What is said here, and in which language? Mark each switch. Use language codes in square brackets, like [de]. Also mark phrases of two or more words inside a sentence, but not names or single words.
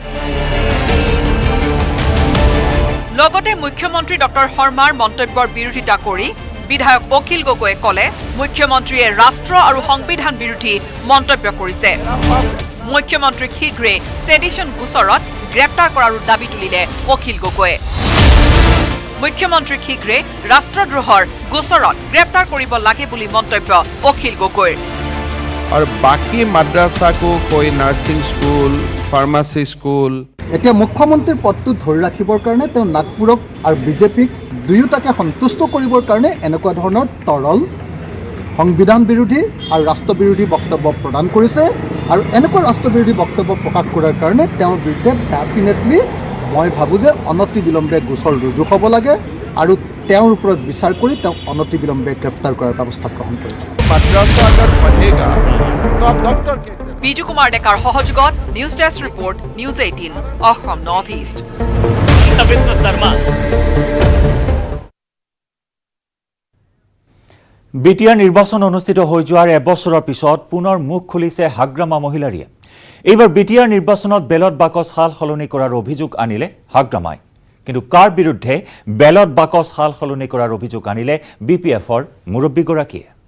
[as] লগতে মুখ্যমন্ত্ৰী ডক্টৰ শৰ্মাৰ মন্তব্যৰ বিৰোধিতা কৰি বিধায়ক অখিল গগৈয়ে ক'লে মুখ্যমন্ত্ৰীয়ে ৰাষ্ট্ৰ আৰু সংবিধান বিৰোধী মন্তব্য কৰিছে মুখ্যমন্ত্ৰীক শীঘ্ৰে ছেডিশ্যন গোচৰত গ্ৰেপ্তাৰ কৰাৰো দাবী তুলিলে অখিল গগৈয়ে মুখ্যমন্ত্ৰীক শীঘ্ৰে ৰাষ্ট্ৰদ্ৰোহৰ গোচৰত গ্ৰেপ্তাৰ কৰিব লাগে বুলি মন্তব্য অখিল গগৈৰ [hi] और बाकी मद्रासा को कोई [en] nursing school pharmacy school [as] এতিয়া মুখ্যমন্ত্ৰীৰ পদটো ধৰি ৰাখিবৰ কাৰণে তেওঁ নাগপুৰক আৰু বিজেপিক দুয়োটাকে সন্তুষ্ট কৰিবৰ কাৰণে এনেকুৱা ধৰণৰ তৰল সংবিধান বিৰোধী আৰু ৰাষ্ট্ৰবিৰোধী বক্তব্য প্ৰদান কৰিছে আৰু এনেকুৱা ৰাষ্ট্ৰবিৰোধী বক্তব্য প্ৰকাশ কৰাৰ কাৰণে তেওঁৰ বিৰুদ্ধে ডেফিনেটলি মই ভাবোঁ যে অনতিবিলম্বে গোচৰ ৰুজু হ'ব লাগে আৰু তেওঁৰ ওপৰত বিচাৰ কৰি তেওঁক অনতিবিলম্বে গ্ৰেপ্তাৰ কৰাৰ ব্যৱস্থা গ্ৰহণ কৰিব [hi] मद्रासा अगर बढ़ेगा तो आप डॉक्टर कैसे [as] বিজু কুমাৰ ডেকাৰ সহযোগত [en] news desk report [as] নিউজ 18 অসম নৰ্থ ইষ্ট বিটিআৰ নিৰ্বাচন অনুষ্ঠিত হৈ যোৱাৰ এবছৰৰ পিছত পুনৰ মুখ খুলিছে হাগ্ৰামা মহিলাৰীয়ে এইবাৰ বিটিআৰ নিৰ্বাচনত বেলট বাকচ সাল সলনি কৰাৰ অভিযোগ আনিলে হাগ্ৰামাই কিন্তু কাৰ বিৰুদ্ধে বেলট বাকচ সাল সলনি কৰাৰ অভিযোগ আনিলে বিপিএফৰ মুৰব্বীগৰাকীয়ে